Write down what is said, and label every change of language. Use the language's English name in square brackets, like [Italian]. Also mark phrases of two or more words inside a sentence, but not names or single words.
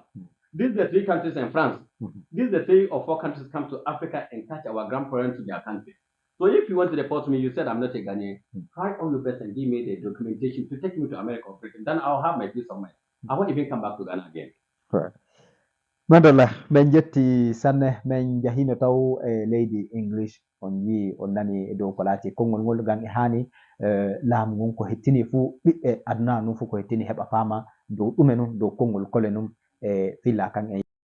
[English] These are the three countries in France. These are the 3 or 4 countries come to Africa and touch our grandparents to their country. So if you want to deport me, you said I'm not a Ghanaian, try all your best and give me the documentation to take me to America or Britain. Then I'll have my peace of mind. I won't even come back to Ghana again. Correct. [Fula] Madalla men jetti sanne men jahino taw leydi English on wi on nani dow ko laati konngol ngol gan e hani laamu ngon ko hettini fu ɓiɓɓe aduna num fu ko hettini heɓa faama dow ɗume num dow konngol kole num e filla kan